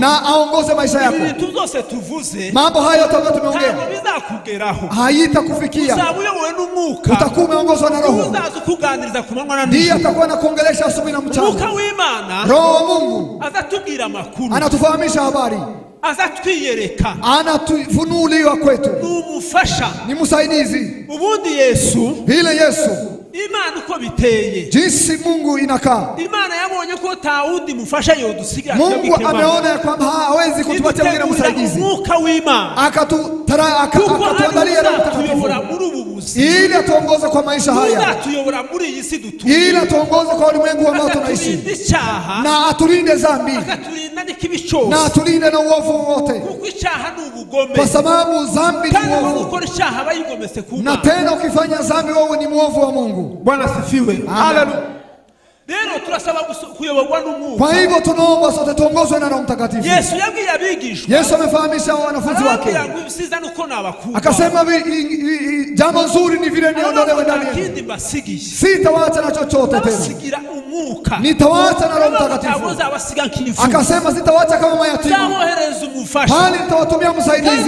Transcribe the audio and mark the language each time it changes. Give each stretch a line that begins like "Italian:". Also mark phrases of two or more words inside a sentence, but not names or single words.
Swahili: na aongoze maisha yako.
Kinyarwanda: Ibintu byose tuvuze,
Swahili: mambo hayo yote ambayo tumeongea
Kinyarwanda: bizakugeraho,
Swahili: haitakufikia.
Kinyarwanda: Uzabu uyobowe n'umwuka,
Swahili: utakuwa umeongozwa na Roho.
Kinyarwanda: Uzaza kuganiriza ku manywa na nijoro.
Swahili: Ndiye atakuwa anakuongelesha asubuhi na mchana.
Kinyarwanda: Umwuka w'Imana,
Swahili: Roho wa Mungu
Kinyarwanda: azatubwira amakuru,
Swahili: anatufahamisha habari,
Kinyarwanda: azatwiyereka,
Swahili: anatufunulia kwetu.
Kinyarwanda: Numufasha,
Swahili: ni msaidizi.
Kinyarwanda: Ubundi Yesu,
Swahili: vile Yesu
Kinyarwanda: Imana uko biteye,
Swahili: jinsi Mungu inakaa.
Kinyarwanda: Imana yabonye ko taudi mufasha yodusiga.
Swahili: Mungu ameona kwamba hawezi kutupatia mwingine msaidizi,
Kinyarwanda: Umwuka w'Imana
Swahili: akatuandalia Roho Mtakatifu ili atuongoze kwa maisha haya, ili atuongoze kwa ulimwengu ambao tunaishi, na atulinde dhambi, na atulinde na uovu wote, kwa sababu dhambi ni uovu, na tena ukifanya dhambi wewe ni muovu wa Mungu. Bwana asifiwe. Haleluya. Leo tunasaba
Kinyarwanda: kuyoborwa n'umwuka.
Swahili: Kwa hivyo tunaomba sote tuongozwe na Roho Mtakatifu.
Kinyarwanda: Yesu yabwiye abigishwa.
Swahili: Yesu amefahamisha wanafunzi wake. Akasema jambo nzuri ni vile niondolewe ndani yenu. Sitawaacha na chochote tena. Nitawaacha na Roho Mtakatifu. Akasema sitawaacha kama mayatima, bali nitawatumia msaidizi.